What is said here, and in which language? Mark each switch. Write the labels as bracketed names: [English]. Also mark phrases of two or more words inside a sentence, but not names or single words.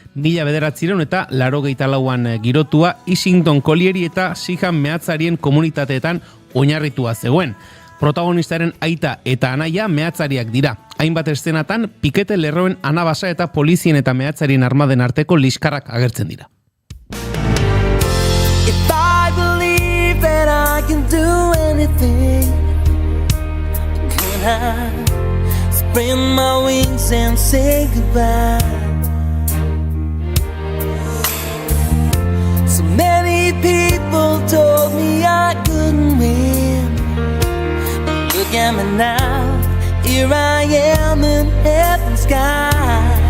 [Basque] 1984an girotua Ishington Colliery eta Sihan mehatzarien komunitateetan oinarritua zegoen. Protagonistaren aita eta anaia mehatzariak dira. Hainbat eszenatan, pikete lerroen anabasa eta polizien eta mehatzarien armaden arteko liskarrak agertzen dira. [English] If I believe that I can do anything Can I spread my wings and say goodbye So many people told me I couldn't win But look at me now Here I am in heaven's sky